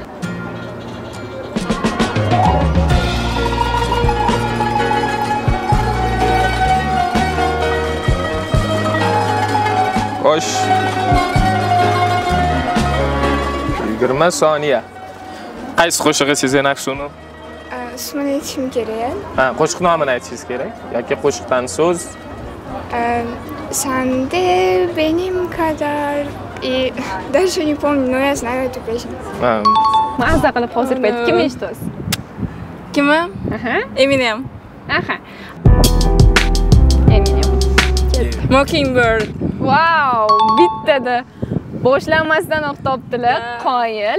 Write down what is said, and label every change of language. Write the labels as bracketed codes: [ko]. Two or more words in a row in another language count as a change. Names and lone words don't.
[uz] Xo'sh. 20 soniya. Qaysi qo'shig'i Sezen Aksuning? Ismini aytishim kerak. Ha, qo'shiq nomini aytishingiz kerak yoki qo'shiqdan so'z. [tr] Sande benim kadar [ru] и даже не помню, но я знаю эту песню. [uz] Mazza qilib hozir payt kim eshitdingiz? Kimi? Eminem. Eminem. Mockingbird. Wow, bittada. Boshlanmasdanoq topdilar, qoyil.